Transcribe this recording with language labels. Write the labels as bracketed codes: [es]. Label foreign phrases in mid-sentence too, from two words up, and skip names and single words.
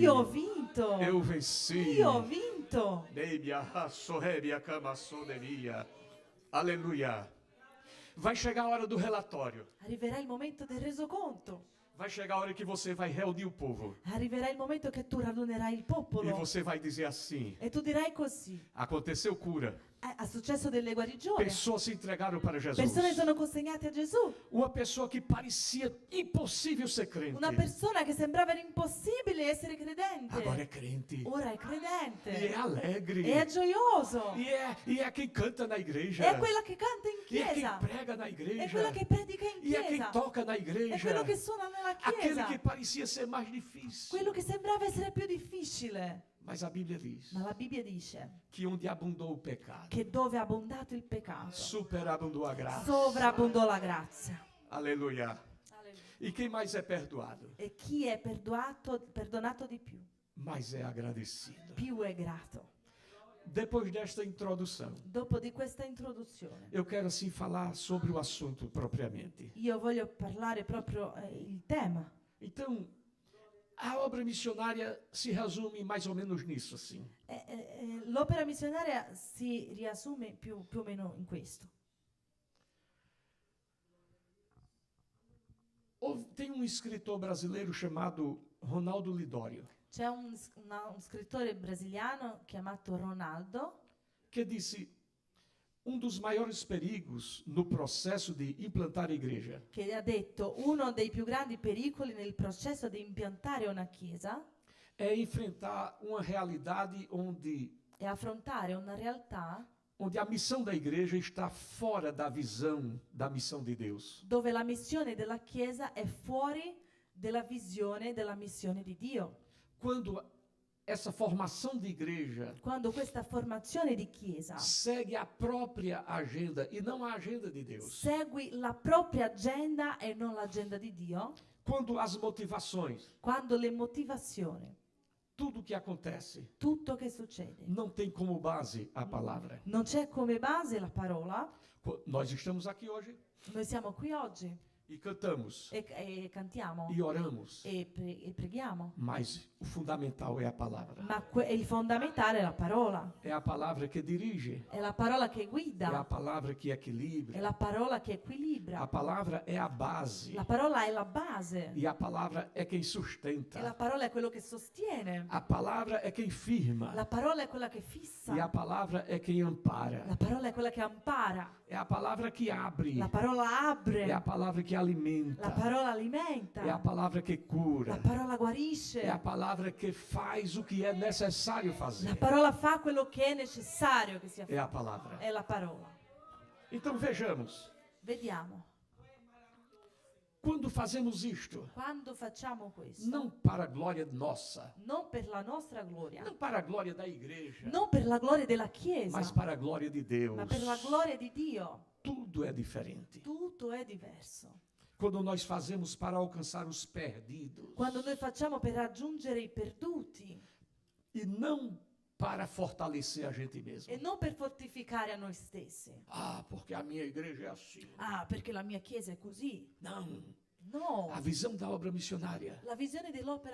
[it] Io ho vinto. [pt] Eu venci. [it] Io ho vinto. [pt] Aleluia. Vai chegar a hora do relatório. [it] Arriverà il momento del resoconto. [pt] Vai chegar a hora que você vai reunir o povo. [it] Arriverà il momento che tu radunerai il [pt] E [it] popolo. [pt] você vai dizer assim: [it] E tu dirai così. [pt] aconteceu cura. [it] Ha successo delle guarigioni. [pt] Pessoas se entregaram para Jesus. [it] Persone sono consegnate a Gesù. [pt] Uma pessoa que parecia impossível ser crente. [it] Una persona che sembrava impossibile essere credente. [pt] Agora é crente. [it] Ora è [pt] E é [it] credente. [pt] alegre. [it] E è gioioso. [pt] E é quem canta na igreja. [it] È quella che canta in [pt] E é quem [it] chiesa. [pt] prega na [it] È [pt] igreja. [it] quella che predica in [pt] E é quem [it] chiesa. [pt] toca na [it] È [pt] igreja. [it] quello che suona nella [pt] Aquele [it] chiesa. [pt] que parecia ser mais difícil. [it] Quello che sembrava essere più difficile. [pt] Mas a Bíblia diz [it] Ma la Bibbia dice [pt] que onde abundou o pecado, [it] che dove è abbondato il peccato, [pt] superabundou a graça. [it] sovrabbondò la grazia. [pt] Aleluia. E quem mais é perdoado, [it] E chi è perdonato di più, [pt] mais é agradecido. [it] più è grato. [pt] Depois desta introdução, [it] Dopo di questa introduzione, [pt] eu quero assim falar sobre o assunto propriamente. [it] io voglio parlare proprio il tema. [pt] Então, a obra missionária se resume mais ou menos nisso assim. [it] L'opera missionaria si riassume più o meno in questo. [pt] Tem um escritor brasileiro chamado Ronaldo Lidório, [it] C'è un scrittore brasiliano chiamato Ronaldo [pt] que disse: dos maiores perigos no processo de implantar a igreja [it] che ha detto: uno dei più grandi pericoli nel processo di impiantare una chiesa [pt] é enfrentar uma realidade [it] è affrontare una realtà [pt] onde a missão da igreja está fora da visão da missão de Deus. [it] dove la missione della chiesa è fuori della visione della missione di Dio. [pt] Quando essa formação de igreja [it] Quando questa formazione di chiesa [pt] segue a própria agenda e não a agenda de Deus. [it] segui la propria agenda e non l'agenda di Dio, [pt] Quando as motivações, [it] quando le motivazioni, [pt] tudo que acontece, [it] tutto che succede, [pt] não tem como base a palavra. [it] non c'è come base la parola. [pt] Nós estamos aqui hoje [it] Noi siamo qui oggi [pt] e cantamos [it] e cantiamo [pt] e oramos, [it] e preghiamo, [pt] mas o fundamental é a palavra. [it] ma il fondamentale è la parola. [pt] É a palavra que dirige, [it] È la parola che [pt] é a [it] guida, [pt] palavra que [it] è [pt] equilibra. [it] la parola che [pt] A [it] equilibra. [pt] palavra é a base [it] La parola è la base [pt] e a palavra é quem [it] e la [pt] sustenta. [it] parola è quello che sostiene. [pt] A palavra é quem firma [it] La parola è quella che fissa. [pt] e a palavra é quem ampara. [it] La parola è quella che ampara. [pt] É a palavra que abre, [it] La parola apre. [pt] é a palavra que [it] La [pt] alimenta, [it] parola alimenta. [pt] é a palavra que [it] La [pt] cura, [it] parola guarisce. [pt] é a palavra que faz o que é necessário [it] La [pt] fazer. [it] parola fa quello che è necessario che sia [pt] É a [it] fatto. [pt] palavra. [it] È la parola. [pt] Então vejamos, [it] Vediamo. [pt] Quando fazemos isto, [it] quando facciamo questo, [pt] não para a glória nossa, [it] non per la nostra gloria, [pt] não para a glória da igreja, [it] non per la gloria della Chiesa, [pt] mas para a glória de Deus, [it] ma per la gloria di Dio, [pt] tudo é diferente. [it] tutto è diverso. [pt] Quando nós fazemos para alcançar os perdidos [it] Quando noi facciamo per raggiungere i perduti [pt] e não para fortalecer a gente mesmo. [it] e non per fortificare a noi stessi. [pt] Ah, porque a minha igreja é assim. [it] Ah, perché la mia Chiesa è così. [pt] Não. [it] No, [pt] A visão da obra missionária, [it] la visione dell'opera